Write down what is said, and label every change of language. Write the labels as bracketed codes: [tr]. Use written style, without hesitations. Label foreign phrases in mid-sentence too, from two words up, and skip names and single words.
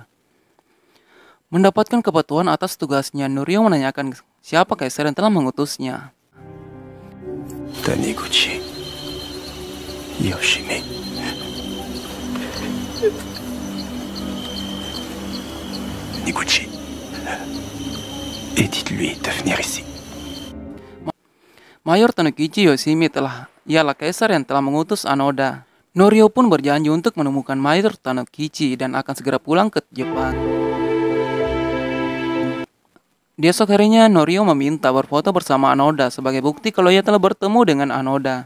[id] Mendapatkan kepetuan atas tugasnya, Noryu menanyakan siapa kaisar yang telah mengutusnya. Taniguchi Yoshimi. Taniguchi, [fr] et dites-lui de venir ici. [id] Mayor Taniguchi Yoshimi ialah kaisar yang telah mengutus Anoda. Noryu pun berjanji untuk menemukan Mayor Taniguchi dan akan segera pulang ke Jepang. Di esok harinya, Noryu meminta berfoto bersama Anoda sebagai bukti kalau ia telah bertemu dengan Anoda.